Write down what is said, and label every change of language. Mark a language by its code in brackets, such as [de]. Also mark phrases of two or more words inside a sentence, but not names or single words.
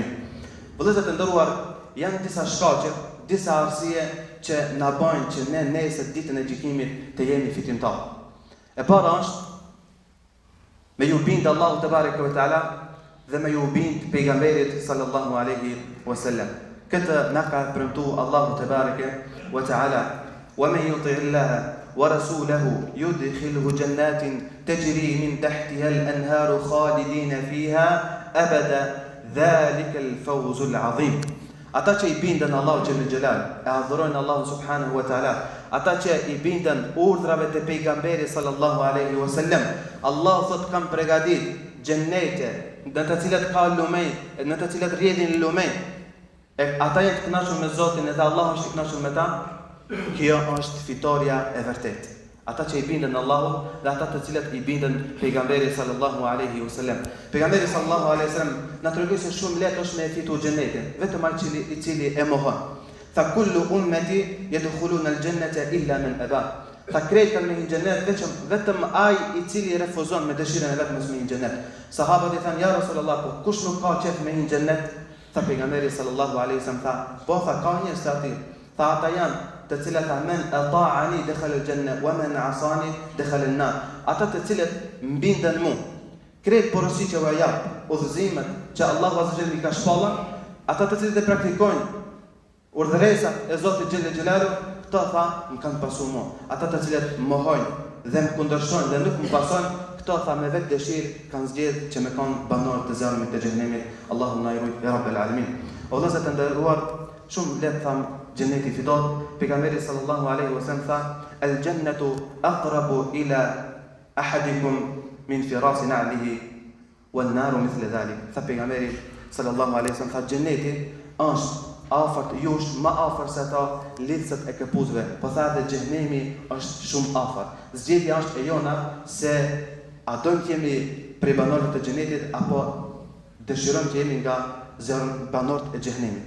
[sq] Vëllezër të nderuar, janë disa shkaqe, disa arsye që na bajnë që ne nesër ditën e gjykimit të jemi fitimtar. E para është me ju bind Allahu [ar] تبارك وتعالى [sq] dhe me ju bind pejgamberit [ar] صلى الله عليه وسلم. [sq] Këtë na ka premtuar Allahu [ar] تبارك وتعالى, "ومن يطع الله ورسوله يدخله جنات تجري من تحتها الأنهار خالدين فيها أبدا ذلك الفوز العظيم." [sq] Ata që I bindën Allahu [ar] جل جلاله, [sq] e adhurojnë Allahun [ar] سبحانه وتعالى, [sq] ata që I bindën urdhrave të pejgamberit [ar] صلى الله عليه وسلم, [sq] Allah thot kam përgatitur xhenete, në të cilat ka lumej, në të cilat rrjedhin lumej, ata janë të kënaqur me Zotin edhe Allahu është i kënaqur me ta, kjo është fitoria e vërtetë. Ata që i bindën Allahut dhe ata të cilët i bindën pejgamberit [ar] صلى الله عليه وسلم. [sq] Pejgamberi [ar] صلى الله عليه وسلم [sq] na tregoi se shumë lehtë është me fitu xhenetin, vetëm ai i cili e mohon. [ar] Tha كل أمتي يدخلون الجنة إلا من أبى. [sq] Tha krejt kanë me një xhenet vetëm ai i cili refuzon me dëshirën e vet mos me një xhenet. Sahabët i thanë [ar] يا رسول الله, [sq] po kush nuk ka qef me një xhenet? Tha pejgamberi [ar] صلى الله عليه وسلم [sq] tha, po tha ka një stati. Tha ata janë të cilët [ar] من أطاعني دخل الجنة ومن عصاني دخل النار. [sq] Ata të cilët mbinden mu. Krejt porositë që jap, udhëzimet që Allahu [ar] عز وجل [sq] i ka shpallur, ata të cilët e praktikojnë urdhëresat e Zotit [ar] جل جلاله, [sq] këto tha më kanë pasur mua. Ata të cilët mohojnë dhe më kundërshtojnë dhe nuk më pasojnë, këto tha me vetë dëshirë kanë zgjedhur që me kanë banorë të zjarmit të xhenemit. Allahu na ruaj [ar] يا رب العالمين. [sq] O vëllezër të nderuar, shumë lehtë tham Janneti fitot. [ar] Pejgamberi صلى الله عليه وسلم tha الجنة أقرب إلى أحدكم من شراك نعله والنار مثل ذلك. [sq] Tha pejgamberi [ar] صلى الله عليه وسلم [sq] tha Janneti është afër jush më afër se ata lidhset e këpuzve. Po tha dhe xhenemi është shumë afër. Zgjedhja është e jona se a do të jemi prej banorëve të xhenetit apo dëshirojmë të jemi nga banorët e xhenemit.